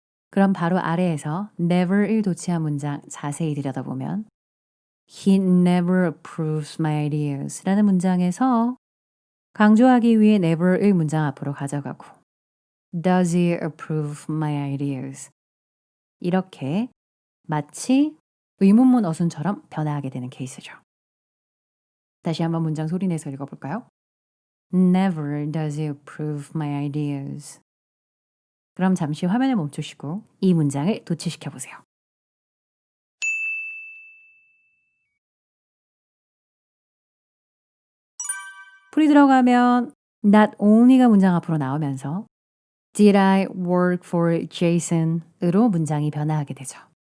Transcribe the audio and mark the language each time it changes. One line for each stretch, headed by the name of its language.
Korean: 그럼 바로 아래에서 never을 도치한 문장 자세히 들여다보면
English: He never approves my ideas
Korean: 라는 문장에서 강조하기 위해 never을 문장 앞으로 가져가고
English: Does he approve my ideas?
Korean: 이렇게 마치 의문문 어순처럼 변화하게 되는 케이스죠. 다시 한번 문장 소리내서 읽어볼까요?
English: Never does he approve my ideas.
Korean: 그럼 잠시 화면을 멈추시고 이 문장을 도치시켜 보세요. 풀이 들어가면 not only가 문장 앞으로 나오면서
English: Did I work for Jason
Korean: 으로 문장이 변화하게 되죠.